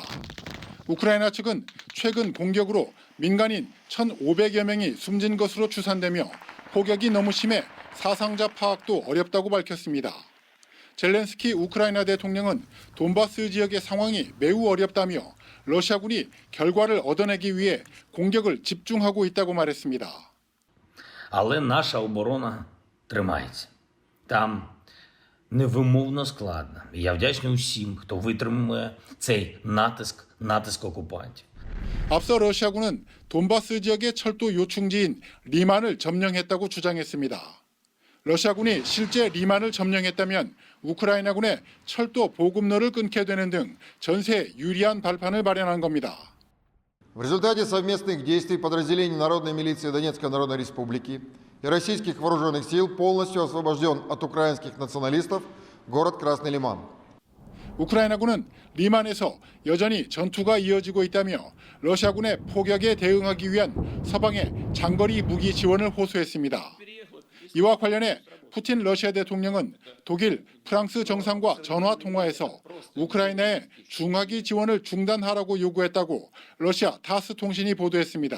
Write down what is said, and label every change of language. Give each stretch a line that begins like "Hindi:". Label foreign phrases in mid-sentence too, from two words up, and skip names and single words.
Korean: 우크라이나 측은 최근 공격으로 민간인 1,500여 명이 숨진 것으로 추산되며 포격이 너무 심해 사상자 파악도 어렵다고 밝혔습니다. 젤렌스키 우크라이나 대통령은 돈바스 지역의 상황이 매우 어렵다며 러시아군이 결과를 얻어내기 위해 공격을 집중하고 있다고 말했습니다.
Ukrainian: Але наша оборона тримається. Там невимовно складно. І я вдячний усім, хто витримує цей натиск окупантів.
Korean: 앞서 러시아군은 돈바스 지역의 철도 요충지인 리만을 점령했다고 주장했습니다. 러시아군이 실제 리만을 점령했다면 우크라이나군의 철도 보급로를 끊게 되는 등 전세에 유리한 발판을 마련한 겁니다.
Russian: В результате совместных действий подразделений Народной милиции Донецкой Народной Республики и российских вооруженных сил полностью освобожден от украинских националистов город Красный Лиман.
Korean: 우크라이나군은 리만에서 여전히 전투가 이어지고 있다며 러시아군의 포격에 대응하기 위한 서방의 장거리 무기 지원을 호소했습니다. 이와 관련해 푸틴 러시아 대통령은 독일, 프랑스 정상과 전화 통화에서 우크라이나의 중화기 지원을 중단하라고 요구했다고 러시아 타스 통신이 보도했습니다.